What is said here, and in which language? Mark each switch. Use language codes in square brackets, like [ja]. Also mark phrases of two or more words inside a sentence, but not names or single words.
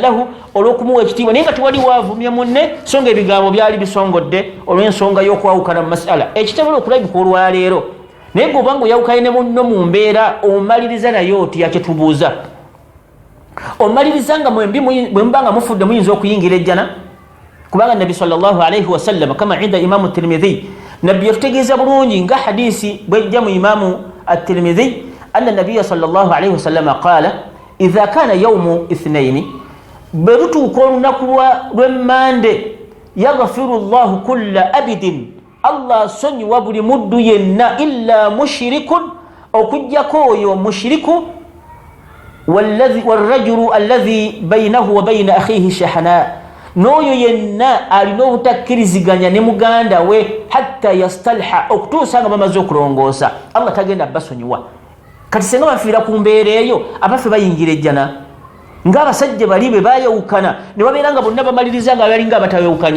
[lg] lahu olw'okumuwa ekitiibwa naye nga tewali waavumya munne so nga ebigambo byali bisongodde olw'ensonga y'okwawukana mu masala ekitebula okulabika olwaleero naye gwe obanga oyawukanye ne munno mu mbeera omumaliriza naye oti yakyetubuuza omumaliriza nga bwe mubanga mufudde muyinza okuyingira ejjana kubanga nabi [ar] صلى الله عليه وسلم كما عند [lg] imamu tirmidhi nabbi yatutegeeza bulungi nga hadisi bwejja mu imamu at-tirmidhi [ar] أن النبي صلى الله عليه وسلم قال إذا كان يوم الاثنين [lg] bwe lutuuka olunaku lw'emmande [ar] يغفر الله كل عبد [lg] allah asonyiwa buli muddu yenna [ar] إلا مشرك [lg] okujjako oyo mushiriku [ar] والرجل الذي بينه وبين أخيه شحناء [lg] n'oyo yenna alina obutakkiriziganya ne muganda we [ar] حتى يصطلحا [lg] okutuusa nga bamaze okulongoosa Allah tagenda basonyiwa. Kati senga bafiira ku mbeera eyo abaffe bayingira ejjana ng'abasajja bali be baayawukana ne babeera nga bonna bamaliriza nga balinga abatayawukanye.